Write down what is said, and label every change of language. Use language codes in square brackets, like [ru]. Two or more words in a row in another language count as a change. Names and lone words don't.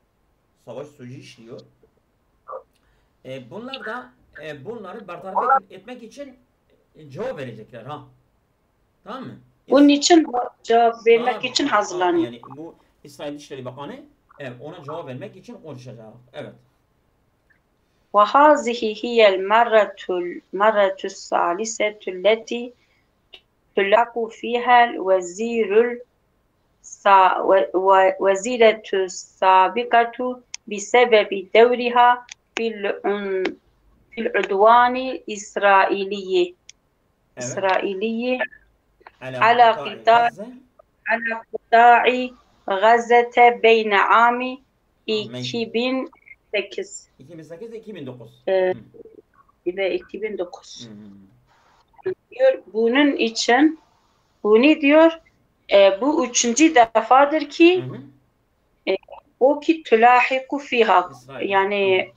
[tr] Bunlar da bunları bertaraf etmek için cevap verecekler Tamam mı? Bunun için cevap vermek için hazırlanıyor. Yani bu İsrail Dışişleri Bakanı ona cevap vermek için konuşacak. Evet. [ar] وهذه هي المرة الثالثة التي تلحق فيها الوزيرة السابقة بسبب دورها في العدوان الإسرائيلي على قطاع غزة بين عام 2008 2008-2009 [tr] ve 2009. Diyor bunun için bunu diyor bu üçüncü defadır ki o ki [ar] تلاحق فيها [tr] yani